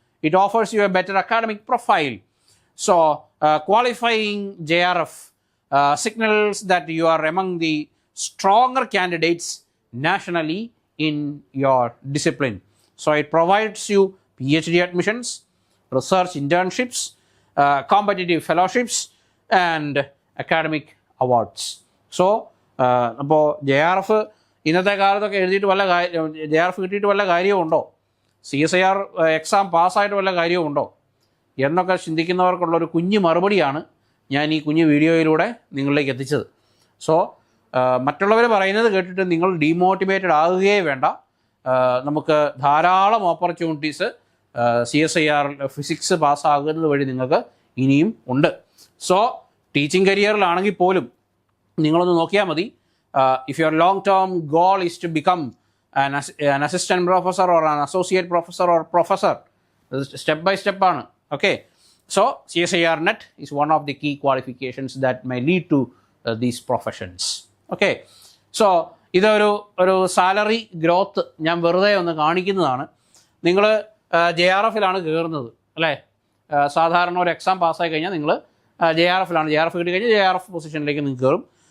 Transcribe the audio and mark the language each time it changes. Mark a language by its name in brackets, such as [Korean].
[English] It offers you a better academic profile. So qualifying JRF signals that you are among the stronger candidates nationally in your discipline. So it provides you PhD admissions, research internships, competitive fellowships and academic awards. [Malayalam] So അപ്പോൾ JRF ഇന്നത്തെ കാലത്തൊക്കെ എഴുതിയിട്ട് വല്ല JRF കിട്ടിയിട്ട് വല്ല കാര്യമുണ്ടോ, CSIR exam പാസ്സായിട്ട് വല്ല കാര്യമുണ്ടോ എന്നൊക്കെ ചിന്തിക്കുന്നവർക്കുള്ളൊരു കുഞ്ഞു മറുപടിയാണ് ഞാൻ ഈ കുഞ്ഞു വീഡിയോയിലൂടെ നിങ്ങളിലേക്ക് എത്തിച്ചത്. സോ മറ്റുള്ളവർ പറയുന്നത് കേട്ടിട്ട് നിങ്ങൾ ഡീമോട്ടിവേറ്റഡ് ആകുകയേ വേണ്ട. നമുക്ക് ധാരാളം ഓപ്പർച്യൂണിറ്റീസ് CSIR ഫിസിക്സ് പാസ്സാകുന്നത് വഴി നിങ്ങൾക്ക് ഇനിയും ഉണ്ട്. സോ ടീച്ചിങ് കരിയറിലാണെങ്കിൽ പോലും നിങ്ങളൊന്ന് നോക്കിയാൽ മതി. [English] If your long-term goal is to become an assistant professor or an associate professor or professor, step by step ആണ്. Okay, so CSIR net is one of the key qualifications that may lead to these professions. [Malayalam] Okay, so ഇതൊരു salary growth ഞാൻ വെറുതെ ഒന്ന് കാണിക്കുന്നതാണ്. നിങ്ങൾ JRF-ലാണ് കയറുന്നത് അല്ലേ? സാധാരണ ഒരു എക്സാം പാസ്സായി കഴിഞ്ഞാൽ നിങ്ങൾ JRF-ലാണ്, JRF കിട്ടി കഴിഞ്ഞാൽ JRF പൊസിഷനിലേക്ക് നിങ്ങൾ കയറും.